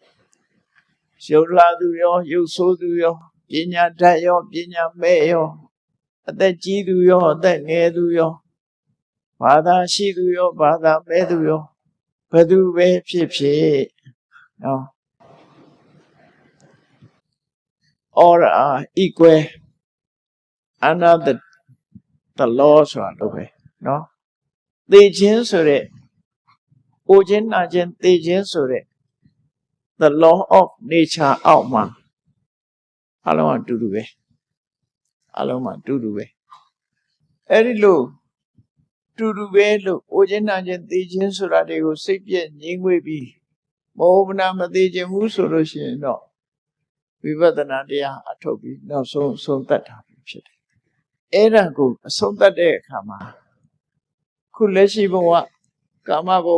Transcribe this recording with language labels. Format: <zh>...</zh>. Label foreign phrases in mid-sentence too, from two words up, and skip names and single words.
<my>ရုပ်လာသူရောရုပ်ဆိုးသူရောပညာတတ်ရောပညာမဲ့ရောအသက်ကြီးသူရောအသက်ငယ်သူရောဘာသာရှိသူရောဘာသာမဲ့သူရောဘယ်သူပဲဖြစ်ဖြစ်နော်</my> <en>all are equal under the law</en> <my>ဆိုတာလို့ပဲနော်သေခြင်းဆိုတဲ့အိုခြင်းနာခြင်းသေခြင်းဆိုတဲ့</my> <en>the law of nature</en> <my>အောက်မှာအလုံးအတူတူပဲအလုံးမှာတူတူပဲအဲ့ဒီလိုတူတူပဲလို့အို ခြင်းနာခြင်းသေခြင်းဆိုတာတွေကိုစိတ်ပြည့်ငြိမ်းဝေးပြီးမဟုတ်မနာမသေးခြင်းဘူးဆိုလို့ရှိရင်တော့ဝိပဿနာတရားအထုတ်ပြီးနောက်ဆုံးဆုံးသက်တာဖြစ်တယ်အဲ့ဒါကိုအဆုံးသက်တဲ့အခါမှာခုလက်ရှိဘဝကာမဘုံ</my>